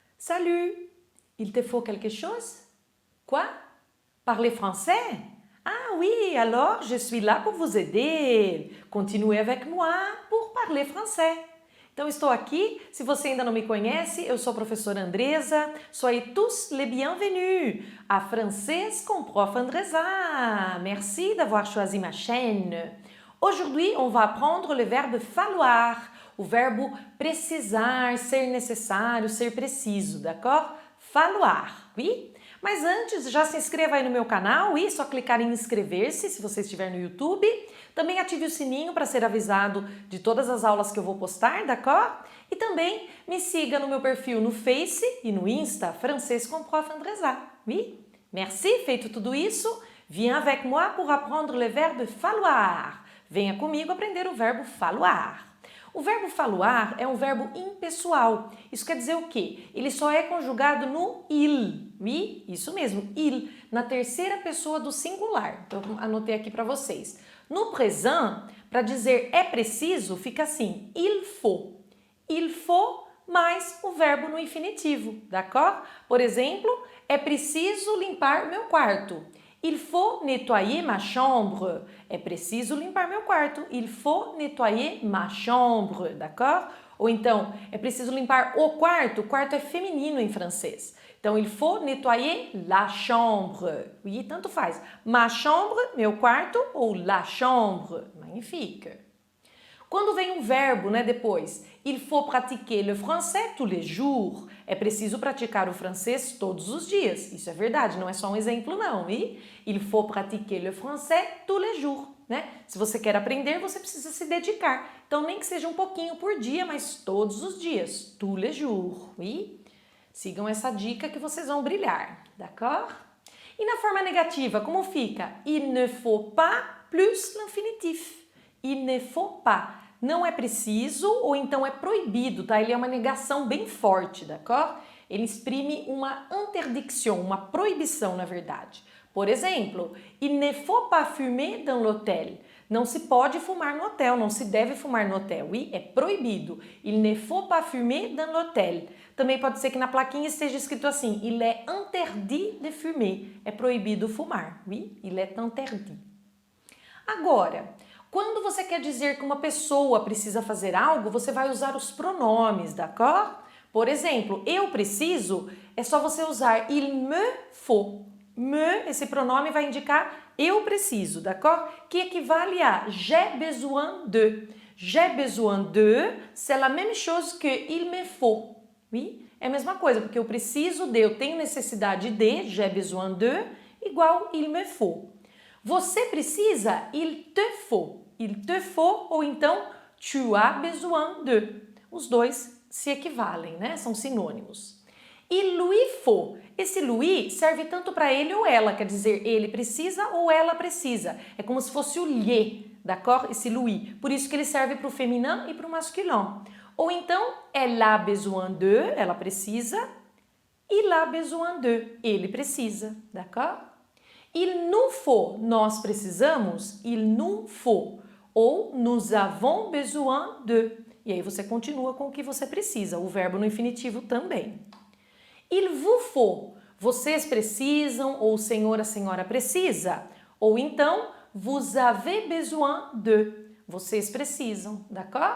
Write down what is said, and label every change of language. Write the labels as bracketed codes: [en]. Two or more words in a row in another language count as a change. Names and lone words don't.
[fr] Salut! Il te faut quelque chose? Quoi? Parler français? Ah oui, alors je suis là pour vous aider. Continuez avec moi pour parler français. [pt] Então, estou aqui. Se você ainda não me conhece, eu sou a professora Andresa. [fr] Soyez tous les bienvenus à Français com Prof. Andresa. Merci d'avoir choisi ma chaîne. Aujourd'hui, on va apprendre le verbe falloir, [pt] o verbo precisar, ser necessário, ser preciso, [fr] d'accord? Falloir, oui? [pt] Mas antes, já se inscreva aí no meu canal e só clicar em inscrever-se se você estiver no YouTube. Também ative o sininho para ser avisado de todas as aulas que eu vou postar, d'accord? E também me siga no meu perfil no Face e no Insta, Francês com Prof. Andresa, [fr] oui? Merci, [pt] feito tudo isso, [fr] viens avec moi pour apprendre le verbe falloir. [pt] Venha comigo aprender o [fr] verbo falloir. [pt] O verbo falloir é um verbo impessoal. Isso quer dizer o quê? Ele só é conjugado no il. Oui? Isso mesmo, il, na terceira pessoa do singular. Então, anotei aqui para vocês. No présent, para dizer é preciso, fica assim, [fr] il faut. Il faut [pt] mais o verbo no infinitivo, d'accord? Por exemplo, é preciso limpar meu quarto. [fr] Il faut nettoyer ma chambre. [pt] É preciso limpar meu quarto. [fr] Il faut nettoyer ma chambre, d'accord? [pt] Ou então, é preciso limpar o quarto. O quarto é feminino em francês. Então, [fr] il faut nettoyer la chambre. [pt] E tanto faz. [fr] Ma chambre, [pt] meu quarto, ou [fr] la chambre. [pt] Magnifique. Quando vem um verbo, né, depois, [fr] il faut pratiquer le français tous les jours. [pt] É preciso praticar o francês todos os dias. Isso é verdade, não é só um exemplo não. [fr] E il faut pratiquer le français tous les jours, [pt] né? Se você quer aprender, você precisa se dedicar. Então, nem que seja um pouquinho por dia, mas todos os dias, [fr] tous les jours. [pt] E sigam essa dica que vocês vão brilhar, d'accord? E na forma negativa, como fica? [fr] Il ne faut pas plus l'infinitif. Il ne faut pas. [pt] Não é preciso ou então é proibido, tá? Ele é uma negação bem forte, d'accord? Ele exprime uma interdiction, uma proibição, na verdade. Por exemplo, [fr] il ne faut pas fumer dans l'hôtel. [pt] Não se pode fumar no hotel, não se deve fumar no hotel. Oui, é proibido. [fr] Il ne faut pas fumer dans l'hôtel. [pt] Também pode ser que na plaquinha esteja escrito assim, [fr] il est interdit de fumer. [pt] É proibido fumar. [fr] Oui, il est interdit. [pt] Agora, quando você quer dizer que uma pessoa precisa fazer algo, você vai usar os pronomes, d'accord? Por exemplo, eu preciso, é só você usar [fr] il me faut. [pt] Me, esse pronome vai indicar eu preciso, d'accord? Que equivale a [fr] j'ai besoin de. J'ai besoin de, c'est la même chose que il me faut. Oui? [pt] É a mesma coisa, porque eu preciso de, eu tenho necessidade de, [fr] j'ai besoin de, [pt] igual [fr] il me faut. [pt] Você precisa, [fr] il te faut. Il te faut [pt] ou então [fr] tu as besoin de. [pt] Os dois se equivalem, né? São sinônimos. [fr] Il lui faut. [pt] Esse lui serve tanto para ele ou ela, quer dizer, ele precisa ou ela precisa. É como se fosse o lhe, d'accord? Esse lui. Por isso que ele serve para o feminino e para o masculino. Ou então, [fr] elle a besoin de, [pt] ela precisa. [fr] Il a besoin de, [pt] ele precisa, [fr] d'accord? Il nous faut, [pt] nós precisamos. [fr] Il nous faut. Ou nous avons besoin de. [pt] E aí você continua com o que você precisa, o verbo no infinitivo também. [fr] Il vous faut, [pt] vocês precisam, ou o senhor, a senhora precisa. Ou então, [fr] vous avez besoin de, [pt] vocês precisam, d'accord?